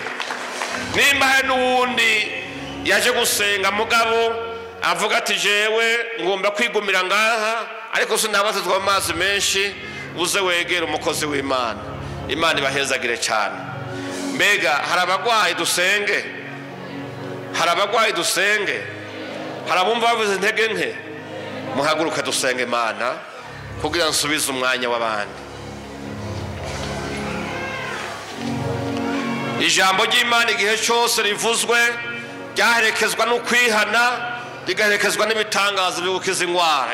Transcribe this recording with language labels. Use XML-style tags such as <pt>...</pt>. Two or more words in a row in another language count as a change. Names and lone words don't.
<rn>Nimba hari n'uwundi yaje gusenga mugabo avuga ati jewe ngomba kwigumira ngaha, ariko sinabaze twa mazi menshi, uze wegera umukozi w'Imana. Imana ibahezagire cyane. Mbega hari abagwayi dusenge, hari abagwayi dusenge, hari abumva bavuze intege nke, muhaguruka dusenge Imana kugira nsubize umwanya w'abandi. Ijambo ry'Imana igihe cyose rivuzwe ryaherekezwa no kwihana, rigaherekezwa n'ibitangaza byo gukiza indwara.</rn>